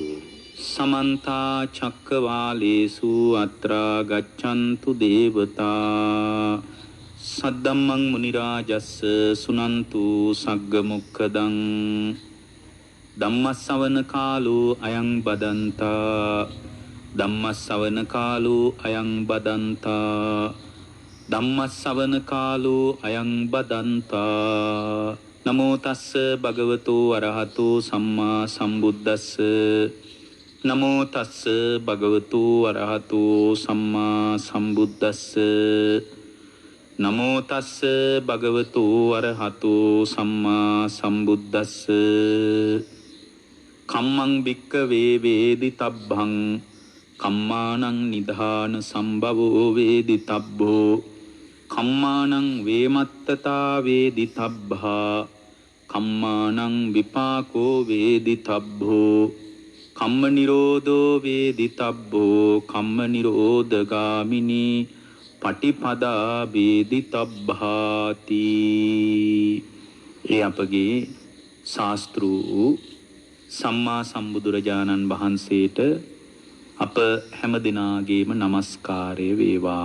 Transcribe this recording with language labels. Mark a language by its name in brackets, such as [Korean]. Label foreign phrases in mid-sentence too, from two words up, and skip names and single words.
[Pali] සමන්ත චක්කවාලේසු අත්‍රා ගච්ඡන්තු දේවතා සද්දම්මං මුනි රාජස්ස සුනන්තු සග්ග මොක්ඛදං ධම්මස්සවන කාලෝ අයං බදන්තා ධම්මස්සවන කාලෝ අයං බදන්තා ධම්මස්සවන කාලෝ අයං බදන්තා නමෝ තස්ස භගවතෝ අරහතෝ සම්මා සම්බුද්දස්ස නමෝ තස්ස භගවතෝ අරහතෝ සම්මා සම්බුද්දස්ස නමෝ තස්ස භගවතෝ අරහතෝ සම්මා සම්බුද්දස්ස කම්මං භික්ඛවේ වේදිතබ්බං කම්මානං නිධාන සම්භවෝ වේදිතබ්බෝ කම්මානං වේමත්තතා වේදිතබ්බා කම්මානං විපාකෝ වේදිතබ්බෝ කම්ම නිරෝධෝ වේදිතබ්බෝ කම්ම නිරෝධගාමිනී පටිපදා වේදිතබ්බාති. [Sinhala] ඒ අපගේ ශාස්ත්‍රු සම්මා සම්බුදුරජාණන් වහන්සේට අප හැම දිනාගේම নমස්කාරය වේවා.